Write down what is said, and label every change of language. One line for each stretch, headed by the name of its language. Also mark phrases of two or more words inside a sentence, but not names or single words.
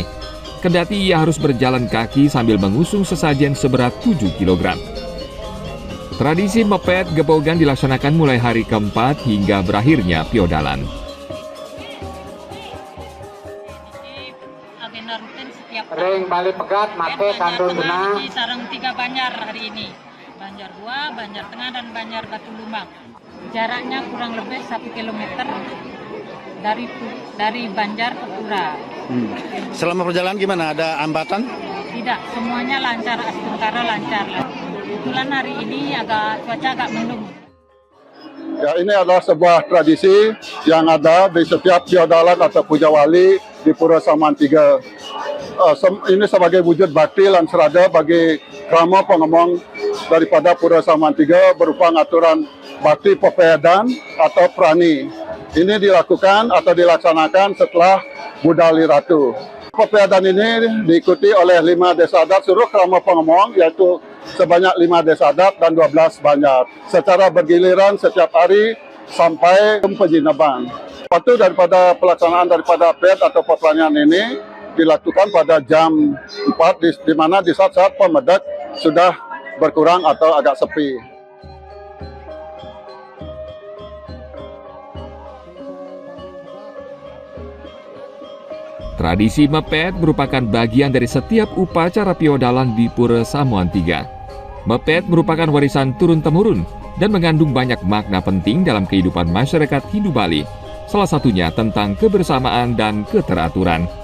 Indonesian: Kendati ia harus berjalan kaki sambil mengusung sesajen seberat 7 kg. Tradisi mepet gebogan dilaksanakan mulai hari keempat hingga berakhirnya piodalan. Agenda rutin setiap Ring balik pegat, mate kandung benang. Sarang 3 banjar hari ini. Banjar 2, Banjar Tengah, dan Banjar Batu Lumbang. Jaraknya kurang lebih 1 km dari Banjar ke Pura. Selama perjalanan gimana? Ada hambatan? Tidak, semuanya lancar, sementara lancar. Kebetulan hari ini cuaca agak mendung. Ya, ini adalah sebuah tradisi yang ada di setiap piodalan atau puja wali di Pura Samuan 3. Ini sebagai wujud bakti lan serada bagi krama pengemong daripada Pura Samuan 3 berupa aturan bakti pepedan atau prani. Ini dilakukan atau dilaksanakan setelah Budali Ratu. Pepedan ini diikuti oleh 5 desa adat seluruh krama pengemong, yaitu sebanyak 5 desa adat dan 12 banjar, secara bergiliran setiap hari sampai penjinaban. Waktu daripada pelaksanaan daripada ped atau pertanian ini dilakukan pada jam 4, di mana di saat-saat pemedak sudah berkurang atau agak sepi. Tradisi mepet merupakan bagian dari setiap upacara piodalan di Pura Samuan 3. Mepet merupakan warisan turun-temurun dan mengandung banyak makna penting dalam kehidupan masyarakat Hindu Bali, salah satunya tentang kebersamaan dan keteraturan.